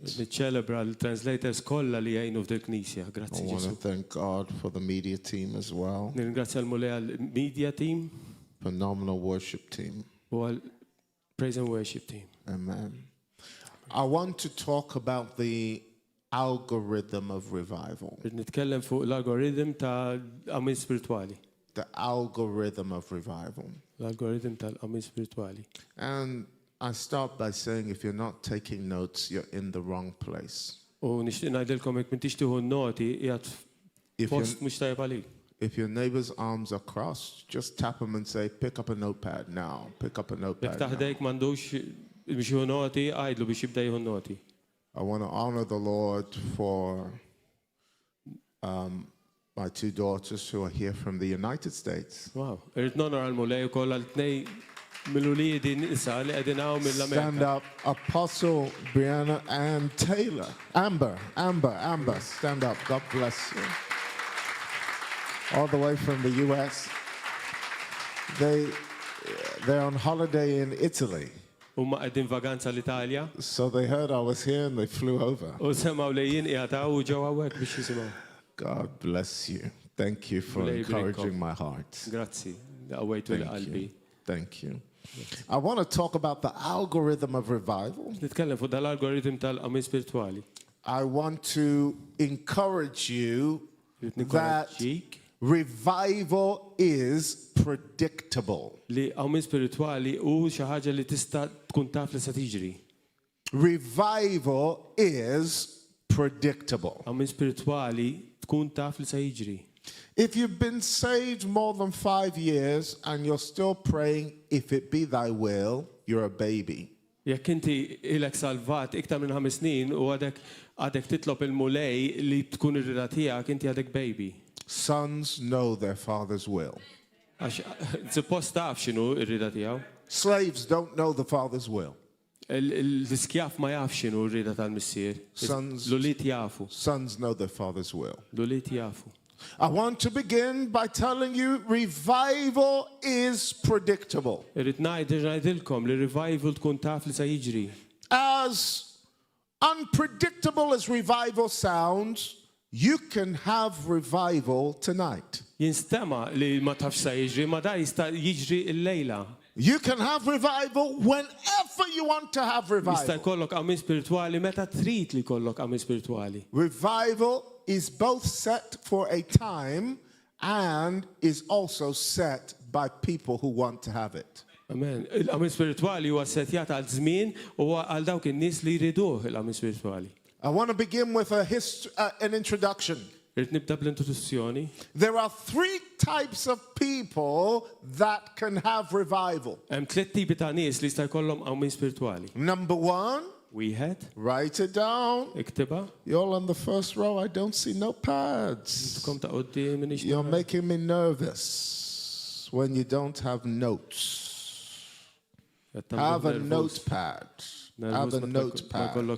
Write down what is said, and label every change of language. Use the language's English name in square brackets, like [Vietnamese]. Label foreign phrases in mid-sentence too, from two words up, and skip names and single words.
[English] I want to thank God for the media team as well. Phenomenal worship team. Praise and worship team. Amen. I want to talk about the algorithm of revival. [Maltese] Nitkellem fuq l-algoritm ta' għamil spirituali. [English] The algorithm of revival. [Maltese] L-algoritm tal-għamil spirituali. [English] And I start by saying if you're not taking notes, you're in the wrong place. [Maltese] U nixtieq ngħidilkom jekk m'intix tieħu noti qiegħed post mhux tajjeb għalik. [English] If your neighbor's arms are crossed, just tap them and say, pick up a notepad now. Pick up a notepad. [Maltese] Jekk taħdejk m'għandux biex jieħu noti, għajdlu biex jibda jieħu noti. [English] I want to honor the Lord for my two daughters who are here from the United States. Wow. [Maltese] Irrid nonor għal-mulej ukoll għal-tnej mill-uliedi nisa li qegħdin hawn mill-Amerika. [English] Stand up, Apostle Brianna and Taylor. Amber, stand up. God bless you. All the way from the U.S. They're on holiday in Italy. [Maltese] Huma qegħdin vaganza l-Italja. [English] So they heard I was here and they flew over. [Maltese] U semgħu li jien qiegħed u ġew hawnhekk biex jisimgħu. [English] God bless you. Thank you for encouraging my heart. [Maltese] Grazzi. Qawwejtu l-qalbi. [English] Thank you. I want to talk about the algorithm of revival. [Maltese] Nitkellem fuq dal-algoritm tal-qamil spirituali. [English] I want to encourage you that revival is predictable. [Maltese] Li qamil spirituali hu xi ħaġa li tista' tkun taf li se tiġri. [English] Revival is predictable. [Maltese] Qamil spirituali tkun taf li se jiġri. [English] If you've been saved more than 5 years and you're still praying, if it be thy will, you're a baby. [Maltese] Jekk inti ilek salvat iktar minn 5 snin u għadek titlob il-mulej li tkun ir-rida tiegħek inti għadek baby. [English] Sons know their father's will. [Maltese] Għax suppost taf x'inhu r-rida tiegħu. [English] Slaves don't know the father's will. [Maltese] L-iskjaf ma jaf x'inhu r-rida tal-missier. L-ulied jafu. [English] Sons know their father's will. [Maltese] L-ulied jafu. [English] I want to begin by telling you revival is predictable. [Maltese] Irrid ngħidilkom li revival tkun taf li se jiġri. [English] As unpredictable as revival sounds, you can have revival tonight. [Maltese] Jinstema li ma tafx se jiġri, ma da jista' jiġri l-lejla. [English] You can have revival whenever you want to have revival. [Maltese] Jista' jkollok għamil spirituali meta trid li jkollok għamil spirituali. [English] Revival is both set for a time and is also set by people who want to have it. Amen. [Maltese] Il-għamil spirituali huwa setjat għal żmien u għal dawk in-nies li jriduh il-għamil spirituali. [English] I want to begin with an introduction. [Maltese] Irid nibda bl-introduzzjoni. [English] There are 3 types of people that can have revival. [Maltese] Hemm 3 tipi ta' nies li jista' jkollhom għamil spirituali. [English] Number 1. [Maltese] Wieħed. [English] Write it down. [Maltese] Iktiba. [English] You're all on the first row. I don't see notepads. You're making me nervous when you don't have notes. Have a notepad. Have a notepad.